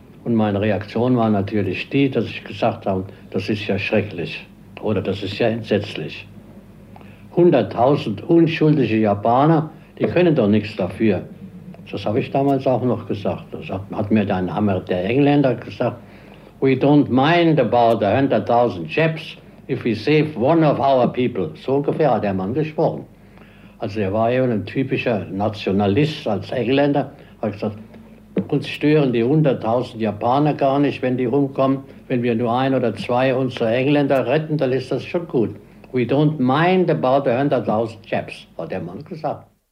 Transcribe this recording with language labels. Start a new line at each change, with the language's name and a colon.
German: Und meine Reaktion war natürlich die, dass ich gesagt habe, das ist ja schrecklich oder das ist ja entsetzlich. 100.000 unschuldige Japaner, die können doch nichts dafür. Das habe ich damals auch noch gesagt. Das hat mir dann der Engländer gesagt.
English: We don't mind about the 100.000 Japs if we save one of our people.
German: So ungefähr hat der Mann gesprochen. Also er war eben ein typischer Nationalist als Engländer. Hat gesagt, uns stören die 100.000 Japaner gar nicht, wenn die rumkommen. Wenn wir nur ein oder zwei unserer Engländer retten, dann ist das schon gut.
English: We don't mind about the 100.000 Japs,
German: hat der Mann gesagt.